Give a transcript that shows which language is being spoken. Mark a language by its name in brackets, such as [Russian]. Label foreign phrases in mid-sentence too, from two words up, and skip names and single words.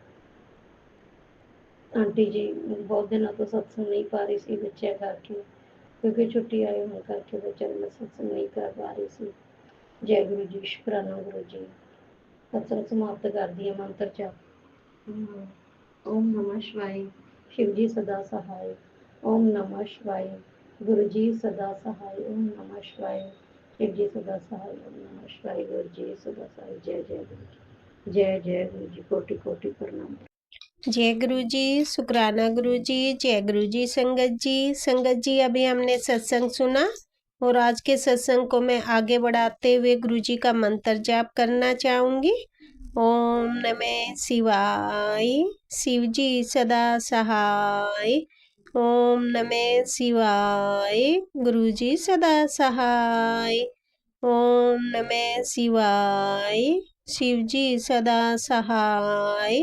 [Punjabi] ਆਂਟੀ ਜੀ ਬਹੁਤ ਦਿਨਾਂ ਤੋਂ ਸਤਸੰਗ ਨਹੀਂ ਪਾ ਰਹੀ ਸੀ ਬੱਚਿਆਂ ਕਰਕੇ, ਕਿਉਂਕਿ ਛੁੱਟੀ ਆਏ ਹੋਣ ਕਰਕੇ ਬੱਚਿਆਂ ਨੂੰ ਮੈਂ ਸਤਸੰਗ ਨਹੀਂ ਕਰ ਪਾ ਰਹੀ ਸੀ। ਜੈ ਗੁਰੂ ਜੀ। ਸ਼ੁਕਰਾਨਾ ਗੁਰੂ ਜੀ। ਸਤਸੰਗ ਸਮਾਪਤ ਕਰਦੀ ਹਾਂ ਮੰਤਰ ਜਾਪ। [Hindi] ਓਮ ਨਮः शिवाय। शिव जी सदा सहाय। ओम नमः शिवाय। गुरु जी सदा सहाय। ओम नमः शिवाय। शिव जी सदा सहाय। ओम नमः शिवाय। गुरु जी सदा सहाय। जय जय गुरु जी। जय जय गुरु जी। कोटि कोटि प्रणाम। जय गुरु जी। शुक्राना गुरु जी। जय गुरु जी। संगत जी, संगत जी अभी हमने सत्संग सुना और आज के सत्संग को मैं आगे बढ़ाते हुए गुरु जी का मंत्र जाप करना चाहूँगी। ओम नमः शिवाय। शिव जी सदा सहाय। ओम नमः शिवाय। गुरु जी सदा सहाय। ओम नमः शिवाय। शिव जी सदा सहाय।